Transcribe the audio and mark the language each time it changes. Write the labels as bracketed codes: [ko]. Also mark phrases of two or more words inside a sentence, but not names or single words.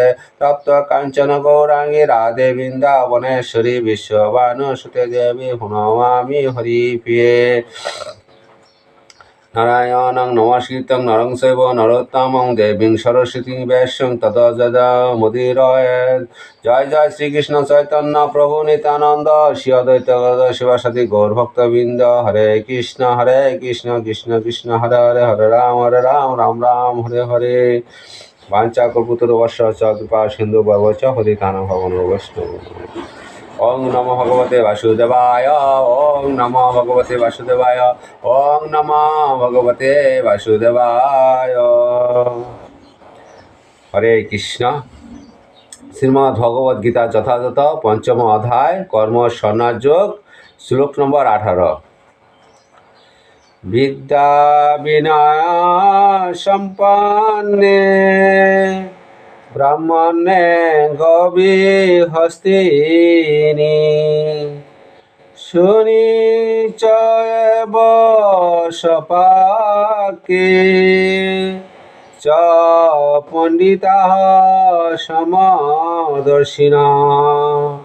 [sa] तप्त कांचन गौरांगी राधे वृंदावनेश्वरी विश्वभानुसुते देवी प्रणमामि हरिप्रिये। नारायणं नमस्कृतं नरं चैव नरोत्तमं देवीं सरस्वतीं व्यासं ततो जयमुदीरयेत्। जय जय श्री कृष्ण चैतन्य प्रभु नित्यानंद श्री अद्वैत गदाधर शिवासादि गौरभक्तवृंद। हरे कृष्ण कृष्ण कृष्ण हरे हरे हरे राम राम राम हरे हरे। वाञ्छाकल्पतरुभ्यश्च कृपा सिन्धु भवश्च पतितानां पावनेभ्यो। ओं नमो भगवते वासुदेवाय ओं नमो भगवते वासुदेवाय ओं नमो भगवते वासुदेवाय। [hi] हरे कृष्ण। श्रीमद् भगवद गीता যথাযথ पंचम अध्याय कर्म सन्यास योग श्लोक नंबर 18। [sa] विद्या विनय संपन्ने ब्राह्मणे गविहस्तिनि सुनिचैव सपाके च पंडिताः समदर्शिनः।